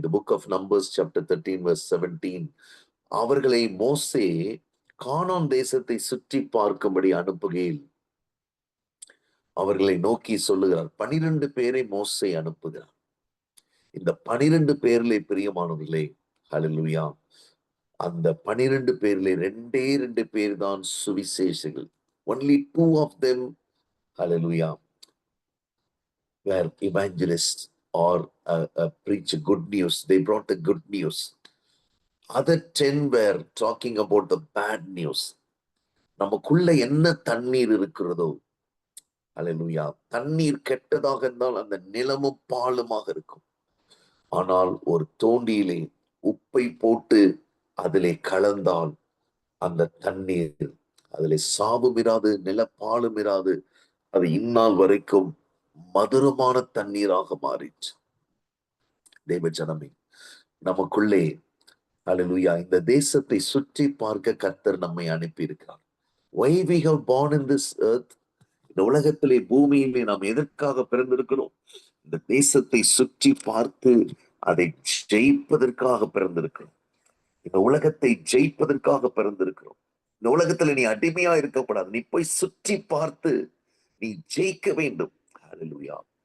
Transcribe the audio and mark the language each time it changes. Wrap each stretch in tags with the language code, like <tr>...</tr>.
<ta>இந்த book of numbers chapter 13 verse 17. அவர்களை மோசே கானான் தேசத்தை சுற்றி பார்க்கும்படி அனுப்புகையில் அவர்களை நோக்கி சொல்லுகிறார். 12 பேரை மோசே அனுப்புகிறார். இந்த 12 பேரிலே பிரியமானவர்களே, ஹalleluya, அந்த 12 பேரிலே 2 பேர் தான் சுவிசேஷங்கள்.</ta> <en>Only 2 of them, hallelujah, were evangelists or preach good news. They brought the good news. Other 10 were talking about the bad news.</en> <ta>நமக்குள்ள என்ன தண்ணீர் இருக்கிறதோ, ஹalleluya, தண்ணீர் கெட்டதாக இருந்தால் அந்த நிலமும் பாலுமாக இருக்கும். ஆனால் ஒரு தோண்டியிலே உப்பை போட்டு அதிலே கலந்தால் அந்த தண்ணீர் அதிலே சாபம் இராது, நிலப்பாலும் இராது. அது இந்நாள் வரைக்கும் மதுரமான தண்ணீராக மாறிற்று. தேவ ஜனமே, நமக்குள்ளே ஹalleluya இந்த தேசத்தை சுற்றி பார்க்க கர்த்தர் நம்மை அனுப்பி இருக்கிறார்.</ta> <en>Why we have born in this earth?</en> <ta>இந்த உலகத்திலே பூமியிலே நாம் எதற்காக பிறந்திருக்கிறோம்? இந்த தேசத்தை சுற்றி பார்த்து அதை ஜெயிப்பதற்காக பிறந்திருக்கிறோம். இந்த உலகத்தை ஜெயிப்பதற்காக பிறந்திருக்கிறோம். இந்த உலகத்துல நீ அடிமையா இருக்கக்கூடாது. நீ போய் சுற்றி பார்த்து நீ ஜெயிக்க வேண்டும். ஹalleluya.</ta>